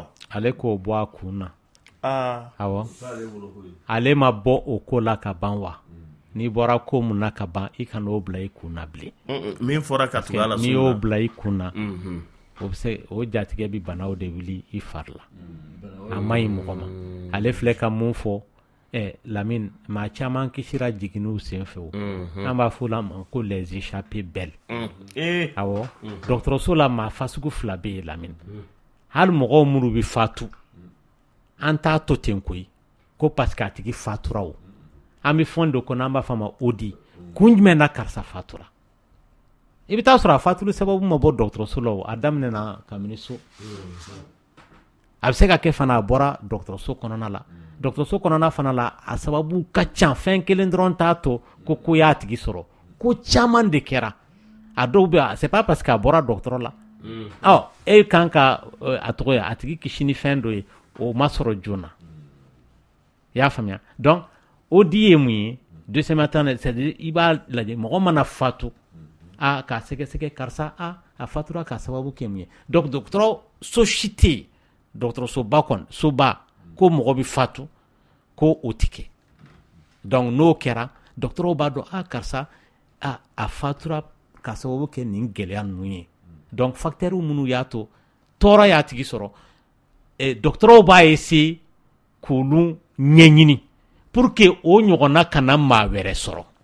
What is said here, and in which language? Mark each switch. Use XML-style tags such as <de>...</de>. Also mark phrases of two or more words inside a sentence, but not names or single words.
<bm>ale k'o bɔ a kun na awɔ ale ma bɔ o ko la ka ban wa n'i bɔra ko mun na ka ban i kana o bila i kun na bilen min fɔra ka tugu ala n'i y'o bila i kun na o bɛ se o jatigɛ bi banaw de wuli i fari la a ma ɲi mɔgɔ ma ale filɛ ka mun fɔ Lamine maa caman kisira jiginniw sen fɛ o an b'a fɔ la ma ko</bm> <fr>les échappées belles</fr> <bm>awɔ dɔgɔtɔrɔso la maa fasugu 2 bɛ yen Lamine hali mɔgɔw minnu bɛ fatu an t'a to ten koyi ko</bm> <fr>parce que</fr> <bm>a tigi fatura o an bɛ fɛn dɔ kɔnɔ an b'a fɔ a ma odi kun jumɛn na karisa fatura i bɛ taa sɔrɔ a fatuli sababu ma bɔ dɔgɔtɔrɔso la o a daminɛna kabini so a bɛ se ka kɛ fana a bɔra dɔgɔtɔrɔso kɔnɔna la dɔgɔtɔrɔso kɔnɔna fana la a sababu ka ca fɛn kelen dɔrɔn t'a to ko y'a tigi sɔrɔ ko caman de kɛra a dɔw bɛ</bm> <fr>c'est pas parce</fr> <bm>que a bɔra dɔgɔtɔrɔ la e kan ka a tɔgɔ ye a tigi kisi ni fɛn dɔ ye o ma sɔrɔ joona i y'a faamuya donc o di ye mun ye</bm> <fr>deuxième temps c'est-à-dire</fr> <bm>i b'a lajɛ mɔgɔ mana fatu k'a sɛgɛsɛgɛ karisa a fatura k'a sababu kɛ mun ye donc dɔgɔtɔrɔ so si tɛ yen dɔgɔtɔrɔsoba kɔni soba ko mɔgɔ bɛ fatu ko o tɛ kɛ donc n'o kɛra dɔgɔtɔrɔw b'a dɔn karisa a fatura k'a sababu kɛ nin gɛlɛya ninnu ye donc facteurs minnu y'a to tɔɔrɔ y'a tigi sɔrɔ dɔgɔtɔrɔw b'a essayer k'olu ɲɛɲini</bm> <fr>pour que</fr> <bm>o ɲɔgɔnna kana maa wɛrɛ sɔrɔ</bm>